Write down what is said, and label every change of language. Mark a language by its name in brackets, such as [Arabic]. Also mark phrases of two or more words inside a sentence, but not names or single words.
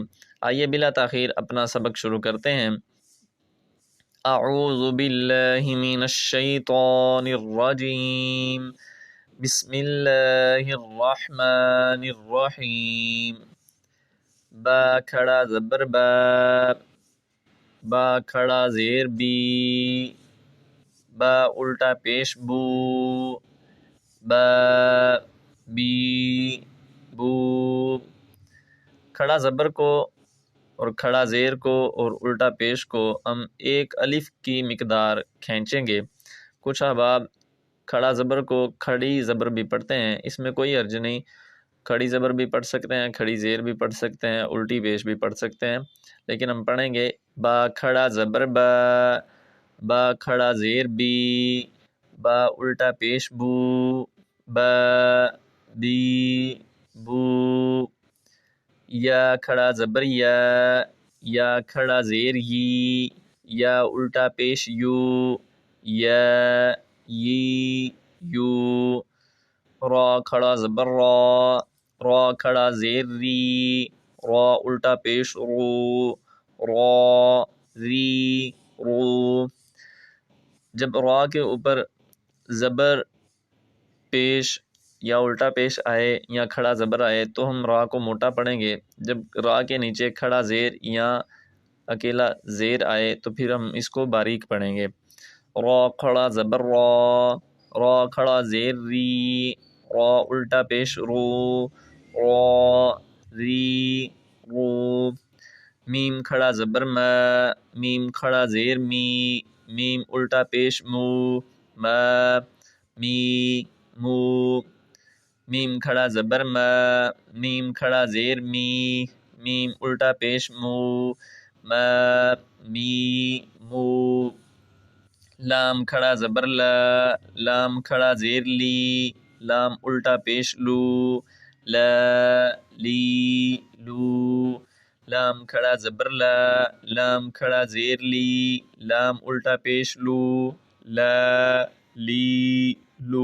[Urdu] آئیے بلا تاخیر اپنا سبق شروع کرتے ہیں۔ [Arabic] اعوذ باللہ من الشیطان الرجیم، بسم اللہ الرحمن الرحیم۔ [Urdu] با کھڑا زبر با، با کھڑا زیر بی، با الٹا پیش بو، با بی بو۔ کھڑا زبر کو اور کھڑا زیر کو اور الٹا پیش کو ہم ایک الف کی مقدار کھینچیں گے۔ کچھ احباب کھڑا زبر کو کھڑی زبر بھی پڑھتے ہیں، اس میں کوئی حرج نہیں، کھڑی زبر بھی پڑھ سکتے ہیں، کھڑی زیر بھی پڑھ سکتے ہیں، الٹی پیش بھی پڑھ سکتے ہیں، لیکن ہم پڑھیں گے با کھڑا زبر با، با کھڑا زیر بی، با الٹا پیش بو، با بی بو۔ یا کھڑا زبر یا کھڑا زیر یی، یا الٹا پیش یو، یا یی یو۔ را کھڑا زبر را، را کھڑا زیر ری، را الٹا پیش رو، را ری رو۔ جب را کے اوپر زبر پیش یا الٹا پیش آئے یا کھڑا زبر آئے تو ہم را کو موٹا پڑھیں گے۔ جب را کے نیچے کھڑا زیر یا اکیلا زیر آئے تو پھر ہم اس کو باریک پڑھیں گے۔ را کھڑا زبر را، را کھڑا زیر ری، را الٹا پیش رو، را ری رو۔ میم کھڑا زبر ما، میم کھڑا زیر می، میم الٹا پیش مو، ما می مو۔ میم کھڑا زبر ما، میم کھڑا زیر می، میم الٹا پیش مو، ما می مو۔ لام کھڑا زبر لا، لام کھڑا زیر لی، لام الٹا پیش لو، لا لی لو۔ لام کھڑا زبر لا، لام کھڑا زیر لی، لام الٹا پیش لو، لا لی لو۔